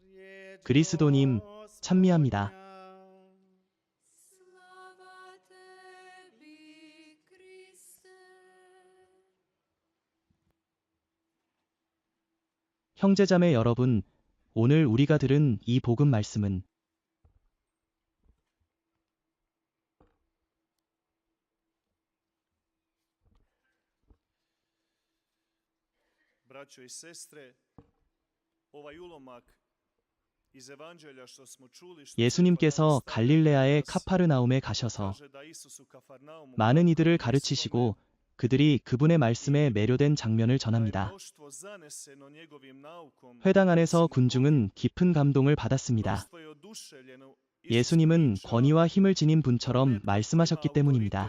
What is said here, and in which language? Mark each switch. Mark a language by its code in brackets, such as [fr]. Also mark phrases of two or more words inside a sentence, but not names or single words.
[ko] 그리스도님, 찬미합니다. 형제자매 여러분, 오늘 우리가 들은 이 복음 말씀은 [hr] Braćo i sestre, ovaj ulomak iz evanđelja što smo čuli [ko] 예수님께서 갈릴레아의 카파르나움에 가셔서 많은 이들을 가르치시고 그들이 그분의 말씀에 매료된 장면을 전합니다. 회당 안에서 군중은 깊은 감동을 받았습니다. 예수님은 권위와 힘을 지닌 분처럼 말씀하셨기 때문입니다.